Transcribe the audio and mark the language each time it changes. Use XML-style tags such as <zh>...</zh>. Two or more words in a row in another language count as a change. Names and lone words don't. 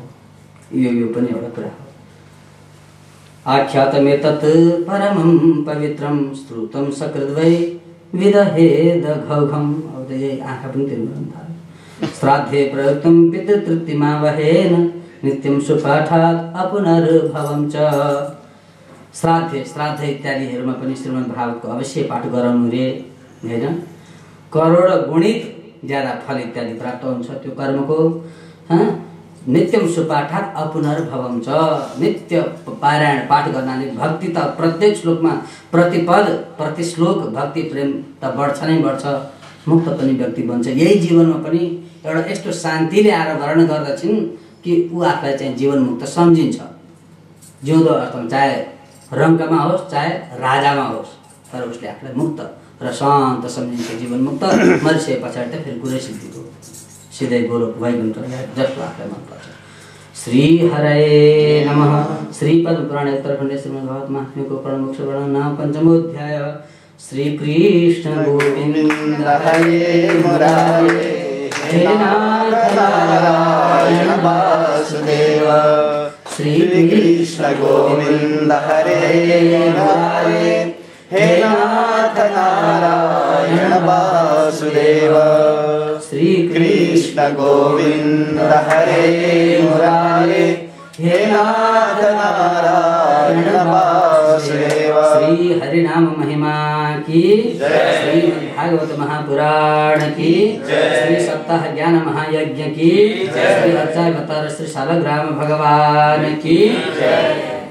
<ne>यो पनि एउटा कुरा हो।</ne> <sa>आख्यातमेतत् परमं पवित्रं श्रुतं सकृद्वै विदहेद घौघम्।</sa> <ne>अब यही आँखा पनि तिर्नु थाल्यो।</ne> <sa>श्राद्धे प्रयुक्तं पितृतृप्तिमावहेन नित्यं सुपाठात् अपुनर्भवं च।</sa> <ne>श्राद्ध इत्यादिहरूमा पनि श्रीमद् भागवतको अवश्य पाठ गराउनु रे, होइन? करोड गुणित ज्यादा फल इत्यादि प्राप्त हुन्छ त्यो कर्मको।</ne> <sa>नित्यं सुपाठात् अपुनर्भवं च।</sa> <ne>नित्य पारायण पाठ गर्नाले भक्ति त प्रत्येक श्लोकमा प्रतिपद प्रति श्लोक भक्ति प्रेम त बढ्छ नै बढ्छ, मुक्त पनि व्यक्ति बन्छ। यही जीवनमा पनि एउटा यस्तो शान्तिले आएर वर्ण गर्दछिन् कि ऊ आफूलाई चाहिँ जीवनमुक्त सम्झिन्छ। जिउँदो अर्थमा चाहे रङ्कमा होस् चाहे राजामा होस्, तर उसले आफूलाई मुक्त र शान्त सम्झिन्छ, जीवनमुक्त। मरिसके पछाडि त फेरि कुरै सिद्धिको सिधै गोलोक वैकुण्ठ जस्तो आफूलाई मनपर्छ।</ne> <sa>श्री हरये नमः। श्री पद्म पुराण उत्तरखण्ड श्रीमद्भागवत महात्म्यको परमोक्ष वर्णन नाम पञ्चमोऽध्याय। श्री कृष्ण गोविन्द हरे मुरारे, हे नाथ नारायण वासुदेव। श्री कृष्ण गोविन्द हरे मुरारे, हे नाथ नारायण वासुदेव। श्री कृष्ण गोविन्द हरे मुरारे, हे नाथ नारायण वासुदेव।</sa> <hi>श्री हरिनाम महिमा की जय। श्री भागवत महापुराण की जय। श्री सप्ताह ज्ञान महायज्ञ की जय। श्री अर्चा श्री शालग्राम भगवान की जय।</hi>